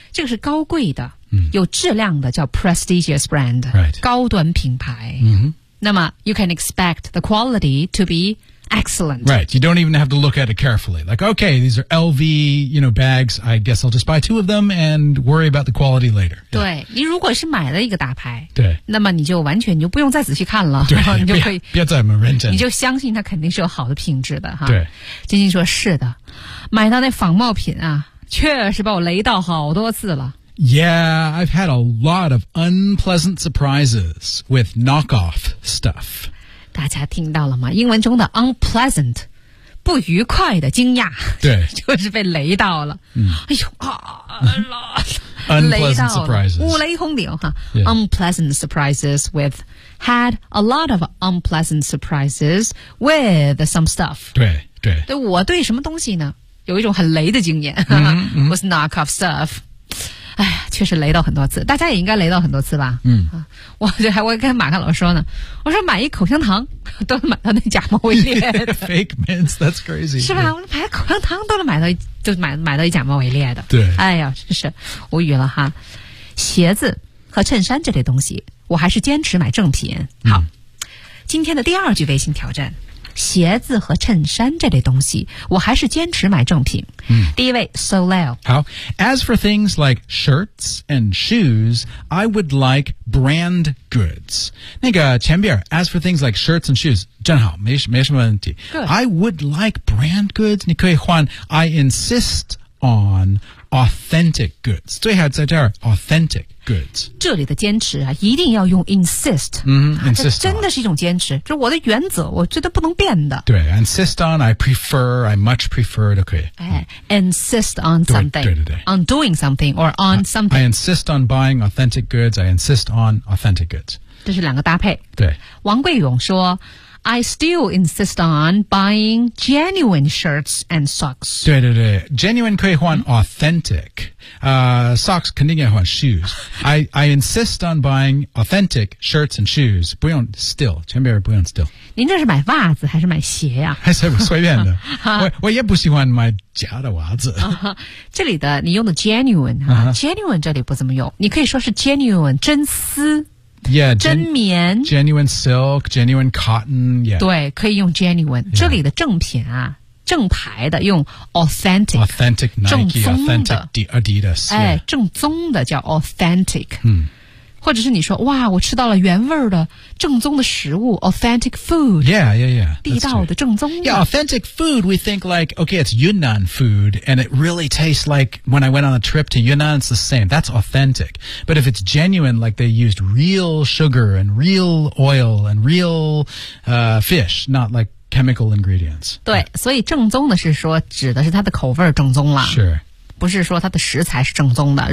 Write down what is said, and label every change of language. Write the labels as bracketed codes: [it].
[zh] 这个是高贵的有质量的叫 prestigious brand、 [en] right. [zh] 高端品牌、 [en] mm-hmm. [zh] 那么 [en] you can expect the quality to be excellent. Right. You don't even have to look at it carefully. Like, okay, these are LV, you know, bags. I guess I'll just buy two of them and worry about the quality later. [zh] 对、yeah. 你如果是买了一个大牌，对，那么你就完全你就不用再仔细看了，对，然后你就可以不要再 Marantan，你就相信它肯定是有好的品质的哈。对，金金说是的，买到那仿冒品啊，确实把我雷到好多次了。 [en] Yeah, I've had a lot of unpleasant surprises with knockoff stuff. [zh] 大家听到了吗？英文中的 unpleasant, 不愉快的惊讶。对。就是被雷到了。哎呦啊 [en] unpleasant surprises. [zh] 五雷轰顶哈、yeah. [en] Unpleasant surprises with, had a lot of unpleasant surprises with some stuff. [zh] 对对。对我对什么东西呢有一种很雷的经验。 [en] was knockoff stuff. [zh] 哎，确实雷到很多次，大家也应该雷到很多次吧？嗯，我这还我跟马克老师说呢，我说买一口香糖都能买到那假冒伪劣 [en] ，fake mints， that's crazy， [zh] 是吧？我买口香糖都能买到，就买到一假冒伪劣的，对，哎呀，真是无语了哈。鞋子和衬衫这类东西，我还是坚持买正品。好，今天的第二句微信挑战。鞋子和衬衫这类东西，我还是坚持买正品。嗯、第一位 ，Soleil。 [en] 好 ，As for things like shirts and shoes, I would like brand goods。 [zh] 那个前边 ，As for things like shirts and shoes， 正好没什么问题。 [en] Good. I would like brand goods。 [zh] 你可以换 [en] ，I insist on authentic goods。 [zh] 最好在这儿 ，authentic。Goods. 这里的坚持啊，一定要用 insist。嗯，这真的是一种坚持，就我的原则，我觉得不能变的。 [en] 对 ，insist on， I prefer， I much prefer， [zh] 都可以。 [en] 哎 ，insist on something， [zh] 对对对 [en] ，on doing something or on something。 I insist on buying authentic goods. I insist on authentic goods. [zh] 这是两个搭配。对，王贵勇说 [en] ，I still insist on buying genuine shirts and socks. [zh] 对对对 ，genuine 可以换 authentic。socks 肯定要换 shoes. [en] I insist on buying authentic shirts and shoes. [zh] 不用 still, 前边不用 still. 您这是买袜子还是买鞋呀、啊？还是随便的。我也不喜欢买假的袜子。这里的你用的 genuine 啊、genuine 这里不怎么用，你可以说是 genuine 真丝。 [en] Yeah, [zh] 真棉 [en] genuine silk, genuine cotton. Yeah, [zh] 对，可以用 genuine、yeah. 这里的正品啊。正牌的用 authentic, [en] authentic Nike, [zh] 正宗的 [en] authentic Adidas、yeah. [zh] 哎、正宗的叫 authentic、嗯、或者是你说哇我吃到了原味的正宗的食物 authentic food [en] yeah yeah yeah、That's、 [zh] 地道的正宗的 [en] yeah authentic food we think like okay it's Yunnan food and it really tastes like when I went on a trip to Yunnan it's the same that's authentic but if it's genuine like they used real sugar and real oil and real、fish not likechemical ingredients. [zh] 对所以正宗的是说指的是它的口味正宗了。是。不是说它的食材是正宗的。